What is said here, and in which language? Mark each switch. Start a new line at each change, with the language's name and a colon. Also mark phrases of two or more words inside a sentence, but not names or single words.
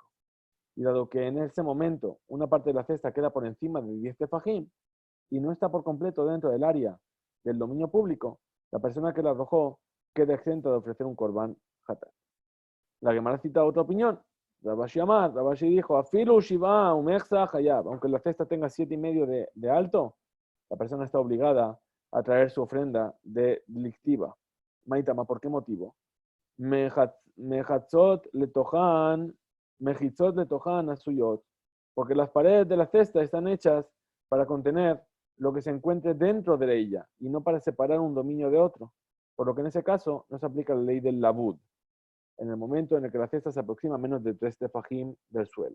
Spanish: Y dado que en ese momento una parte de la cesta queda por encima de 10 tefajim y no está por completo dentro del área del dominio público, la persona que la arrojó queda exenta de ofrecer un
Hebrew: korban hatat.
Spanish: La Gemara cita otra opinión. Rabashi dijo,
Aramaic: afilu shiva umechsa hayab,
Spanish: aunque la cesta tenga 7,5 de alto, la persona está obligada a traer su ofrenda de lictiva. Maitama, ¿por qué motivo?
Hebrew: Mechatzot letojan asuyot,
Spanish: porque las paredes de la cesta están hechas para contener lo que se encuentre dentro de ella y no para separar un dominio de otro, por lo que en ese caso no se aplica la ley del labud, en el momento en el que la cesta se aproxima a menos de 3 tefajim del suelo.